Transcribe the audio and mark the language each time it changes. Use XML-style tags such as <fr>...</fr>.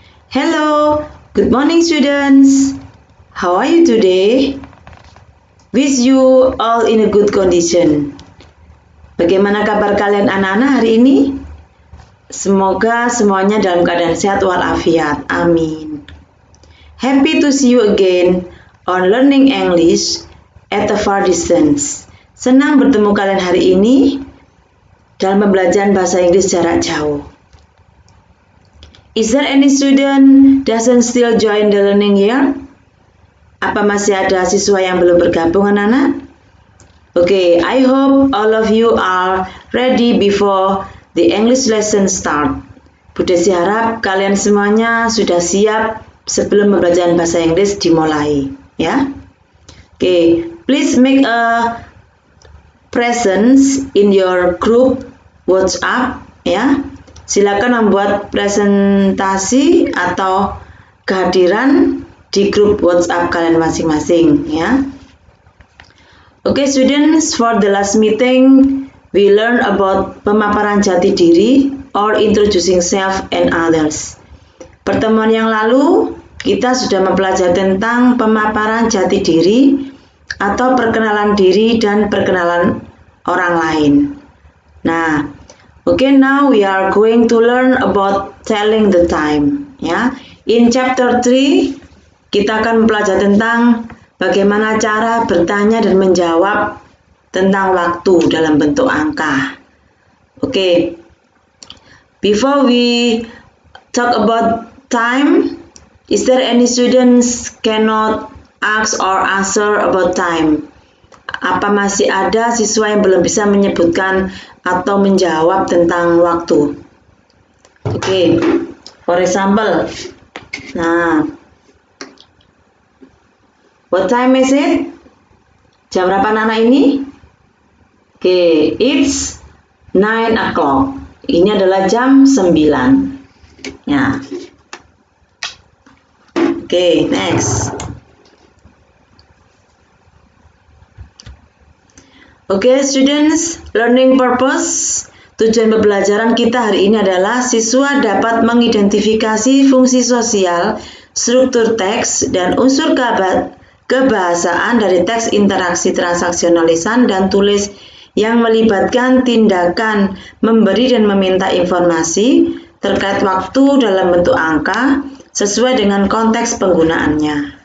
<en>Hello, good morning students. How are you today? Wish you all in a good condition.</en> <id>Bagaimana kabar kalian anak-anak hari ini? Semoga semuanya dalam keadaan sehat walafiat. Amin.</id> <en>Happy to see you again on Learning English at a far distance.</en> <id>Senang bertemu kalian hari ini dalam pembelajaran bahasa Inggris jarak jauh.</id> <en>Is there any student doesn't still join the learning year?</en> <id>Apa masih ada siswa yang belum bergabung anak-anak?</id> <en>Okay, I hope all of you are ready before the English lesson start.</en> <id>Bu Desi harap kalian semuanya sudah siap sebelum pembelajaran bahasa Inggris dimulai, ya.</id> <en>Okay, please make a presence in your group WhatsApp, ya.</en> <id>Silakan membuat presentasi atau kehadiran di grup WhatsApp kalian masing-masing, ya.</id> <en>Okay, students, for the last meeting we learn about</en> <id>pemaparan jati diri</id> <en>or introducing self and others.</en> <id>Pertemuan yang lalu kita sudah mempelajari tentang pemaparan jati diri atau perkenalan diri dan perkenalan orang lain.</id> <en>Nah, okay, now we are going to learn about telling the time, ya. In chapter 3</en> <id>kita akan mempelajari tentang bagaimana cara bertanya dan menjawab tentang waktu dalam bentuk angka.</id> <en>Okay. Before we talk about time, is there any students cannot ask or answer about time?</en> <id>Apa masih ada siswa yang belum bisa menyebutkan atau menjawab tentang waktu?</id> <en>Okay, for example, nah, what time is it?</en> <id>Jam berapa anak ini?</id> <en>Okay, it's 9 o'clock.</en> <id>Ini adalah jam 9. Ya.</id> <en>Okay, next. Oke, students, learning purpose.</en> <id>Tujuan pembelajaran kita hari ini adalah siswa dapat mengidentifikasi fungsi sosial, struktur teks, dan unsur kebahasaan dari teks interaksi transaksional lisan dan tulis yang melibatkan tindakan memberi dan meminta informasi terkait waktu dalam bentuk angka sesuai dengan konteks penggunaannya.</id>